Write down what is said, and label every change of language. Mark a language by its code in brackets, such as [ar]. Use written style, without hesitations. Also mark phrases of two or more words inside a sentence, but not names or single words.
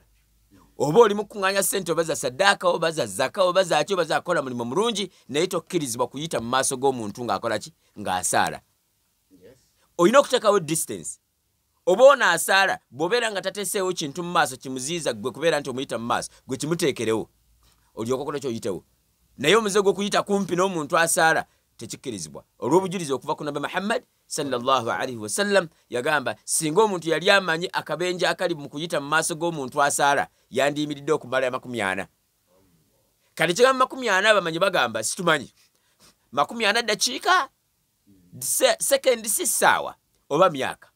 [lg] Oba oli mu kuŋŋaanya ssente oba za saddaaka oba za zaka oba zaki oba zakola mulimu mulungi, naye tokkirizibwa kuyita mu maaso g'omuntu ng'akola ki ng'asaala. Olina okuteekawo distance. Oba ono asaala bw'obeera nga tateeseewo kintu mu maaso kimuziiza gwe kubeera nti omuyita mu maaso, gwe kimuteekerewo olyoka okola ky'oyitewo. Naye omuze gw'okuyita kumpi n'omuntu asaala tekikkirizibwa. Olw'obujulizi okuva ku Nabi Muhammad [ar] صلى الله عليه وسلم [lg] yagamba singa omuntu yali amanyi akabenje akali mu kuyita mu maaso g'omuntu asaala yandiyimiridde okumala 40. Kati kigamba 40 bamanyi bagamba situmanyi 40 dakiika sekendi si ssaawa oba myaka.